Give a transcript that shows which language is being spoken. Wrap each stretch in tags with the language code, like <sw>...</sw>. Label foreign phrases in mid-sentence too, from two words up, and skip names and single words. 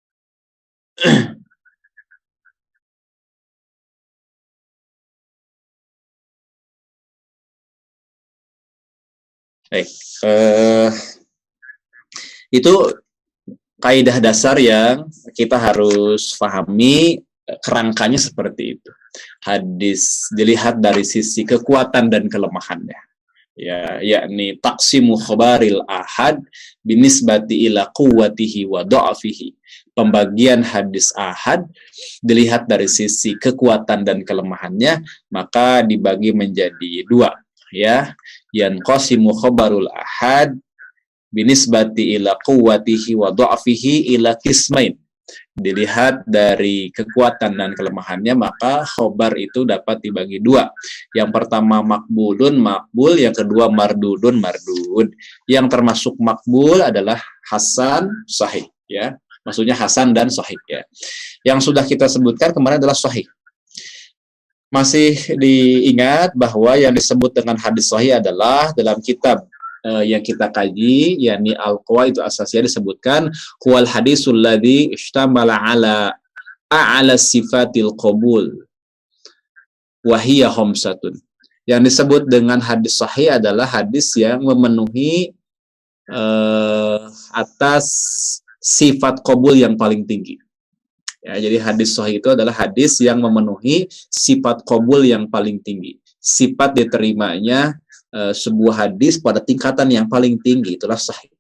<id>Baik, itu kaidah dasar yang kita harus pahami, kerangkanya seperti itu. Hadis dilihat dari sisi kekuatan dan kelemahannya, ya, yakni</id> <ar>تقسيم خبر الآحاد بالنسبة إلى قوته وضعفه.</ar> <id>Pembagian hadis ahad dilihat dari sisi kekuatan dan kelemahannya, maka dibagi menjadi dua, ya.</id> <ar>ينقسم خبر الآحاد بالنسبة إلى قوته وضعفه إلى قسمين.</ar> <id>dilihat dari kekuatan dan kelemahannya, maka khobar itu dapat dibagi dua. Yang pertama makbulun, makbul. Yang kedua mardudun, mardud. Yang termasuk makbul adalah hasan, sahih. Ya, maksudnya hasan dan sahih. Ya. Yang sudah kita sebutkan kemarin adalah sahih. Masih diingat bahwa yang disebut dengan hadis sahih adalah dalam kitab yang kita kaji, yakni Al-Qawaid Asasiyah, disebutkan</id> <ar>هو الحديث الذي اشتمل على أعلى صفات القبول وهي خمسة.</ar> <id>Yang disebut dengan hadis sahih adalah hadis yang memenuhi atas sifat qabul yang paling tinggi. Ya, jadi hadis sahih itu adalah hadis yang memenuhi sifat qabul yang paling tinggi. Sifat diterimanya sebuah hadis pada tingkatan yang paling tinggi, itulah sahih.</id>